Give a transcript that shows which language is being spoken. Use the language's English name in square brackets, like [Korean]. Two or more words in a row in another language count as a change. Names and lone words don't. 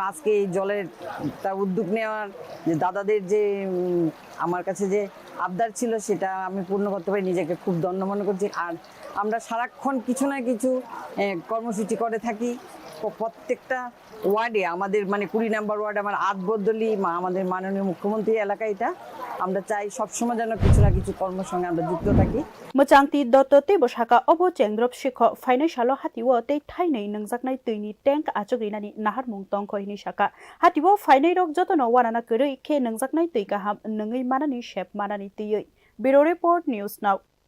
[Bangla] আজকে এই জলের তার উদ্যোগ নেওয়ার যে দাদাদের যে আমার কাছে যে আবদার ছিল সেটা আমি পূর্ণ করতে পারি নিজেকে খুব ধন্য মনে করছি আর আমরা সারাক্ষণ কিছু না কিছু কর্মসূচি করে থাকি প্রত্যেকটা ওয়ার্ডে আমাদের মানে 20 নম্বর ওয়ার্ড আমার আটবর্দলি আমাদের মাননীয় মুখ্যমন্ত্রী এলাকা এটা আমরা চাই সব সময় যেন কিছু না কিছু কর্মের সঙ্গে আমরা যুক্ত থাকি [Kok Borok] Machangti Dottote Boshaka Obo Chengrop Shikho Financial Hatiwo Te Thainai Nangzaknai Tini Tank Achogrinani Nahar Mungtong Kohini Shaka Hatiwo Fainai Rok Jotono Wanana Kurui Ke Nangzaknai Tuika Ham Nungi Manani Shep Manani Tiyoi [English] Bureau Report News Now